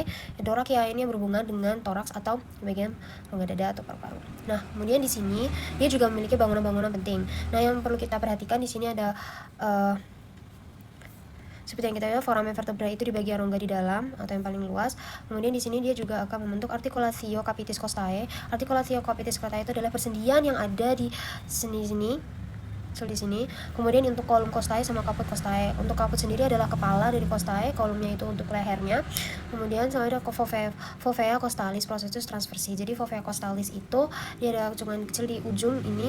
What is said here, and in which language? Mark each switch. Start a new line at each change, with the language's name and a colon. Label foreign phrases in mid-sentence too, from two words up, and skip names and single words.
Indonesian: Thoraciae ini yang berhubungan dengan toraks atau bagian rongga dada atau paru-paru. Nah, kemudian di sini dia juga memiliki bangunan-bangunan penting. Nah, yang perlu kita perhatikan di sini ada seperti yang kita lihat,
Latin: foramen vertebrae
Indonesian: itu di bagian rongga di dalam atau yang paling luas. Kemudian di sini dia juga akan membentuk
Latin: articulatio capitis costae. Articulatio capitis costae
Indonesian: itu adalah persendian yang ada di sini, di sini. Kemudian untuk
Latin: kolum costae
Indonesian: sama
Latin: caput costae.
Indonesian: Untuk caput sendiri adalah kepala dari costae, kolumnya itu untuk lehernya. Kemudian sama ada
Latin: fovea costalis processus transversi.
Indonesian: Jadi
Latin: fovea costalis
Indonesian: itu dia ada cekungan kecil di ujung ini.